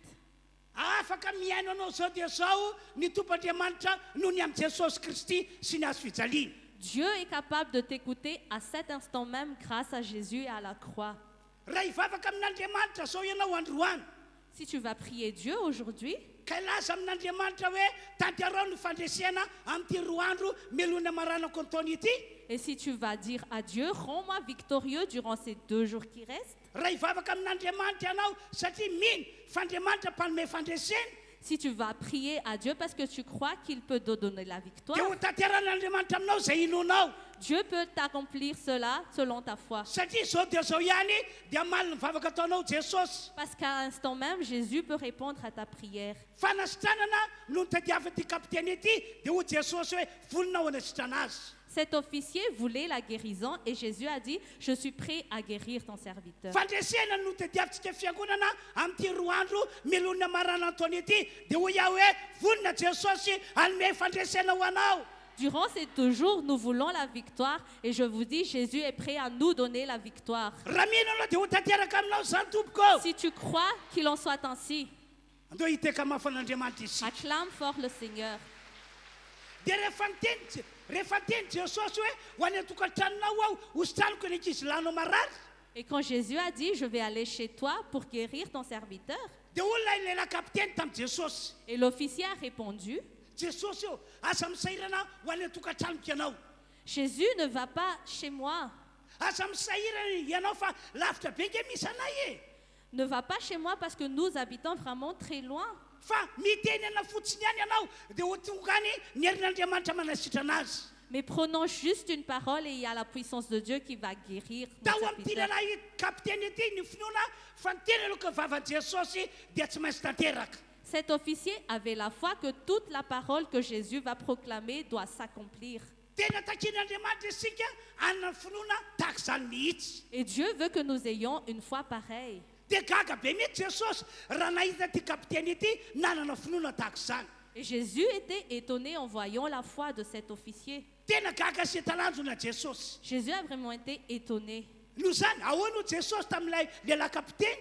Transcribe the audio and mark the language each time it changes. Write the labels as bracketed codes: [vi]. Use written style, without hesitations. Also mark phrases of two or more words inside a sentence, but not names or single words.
[mg] Afaka miaino anao zao dia zao ny Tompoandriamanitra noho ny amin'ny Jesosy Kristy sy ny azo fijaliana. [fr] Dieu est capable de t'écouter à cet instant même grâce à Jésus et à la croix. [mg] Raha hivavaka amin'Andriamanitra zao ianao androany, [fr] Si tu vas prier Dieu aujourd'hui, [mg] ka ilaza amin'Andriamanitra hoe tanterao ny fandresena amin'ity roa andro melona maranako ny taona ity. [fr] et si tu vas dire à Dieu, rends-moi victorieux durant ces 2 jours qui restent, [mg] Raha hivavaka amin'Andriamanitra ianao satria mino f'Andriamanitra mpanome fandresena, [fr] si tu vas prier à Dieu parce que tu crois qu'il peut te donner la victoire, [mg] dia ho tanteran'Andriamanitra aminao zay inonao. [fr] Dieu peut t'accomplir cela selon ta foi. [mg] Satria zao dia zao ihany dia maliny mivavaka ataonao Jesosy. [fr] Parce qu'à l'instant même, Jésus peut répondre à ta prière. [mg] Fanasitranana no nitadiavan'ity kapiteny ity dia ho Jesosy hoe volonao hanasitra azy. [fr] Cet officier voulait la guérison et Jésus a dit, je suis prêt à guérir ton serviteur. [mg] Fandresena no tadiavintsika fiangonana amin'ity roa andro melona marana ny taona ity dia ho iaho hoe volona Jesosy hanome fandresena ho anao. [fr] Durant ces 2 jours, nous voulons la victoire et je vous dis, Jésus est prêt à nous donner la victoire. [mg] Raha mino anao dia ho tanteraka aminao zany tompoko. [fr] Si tu crois qu'il en soit ainsi, [mg] Andao hiteka mafan'Andriamanitra isika. [fr] acclame fort le Seigneur. [mg] Dia rehefa teny Jesosy hoe ho any atokantranonao aho hositraniko ny ankizy lahinao marary, [fr] Et quand Jésus a dit, je vais aller chez toi pour guérir ton serviteur, [mg] dia olona ilela kapiteny tamin'i Jesosy. [fr] et l'officier a répondu, [mg] Jesosy io aza misahirana ho any atokantranoko ianao. [fr] Jésus ne va pas chez moi, [mg] Aza misahirana ianao fa lavitra be ke misy anay e. [fr] ne va pas chez moi parce que nous habitons vraiment très loin. [mg] Fa miteny ana fotsiny ihany ianao dia ho tongany ny herin'Andriamanitra manasitra anazy. [fr] Mais prenons juste une parole et il y a la puissance de Dieu qui va guérir mon [mg] Tao amin'ity [fr] serviteur. [mg] lehilahy kapiteny ity ny finoana fa ny tena aloha vavan'i Jesosy dia tsy maintsy tanteraka. [fr] Cet officier avait la foi que toute la parole que Jésus va proclamer doit s'accomplir. [mg] Tena takian'Andriamanitra isika anana ny finoana tahaka izany mihitsy. [fr] Et Dieu veut que nous ayons une foi pareille. [mg] Dia gaga be mihitsy Jesosy raha nahita ty kapiteny ity nanana finoana tahaka izany. [fr] Et Jésus était étonné en voyant la foi de cet officier. [mg] Tena gaga sy talanjona Jesosy. [fr] Jésus a vraiment été étonné. [mg] Noho izany ahoana Jesosy tamin'ilay lehilahy kapiteny?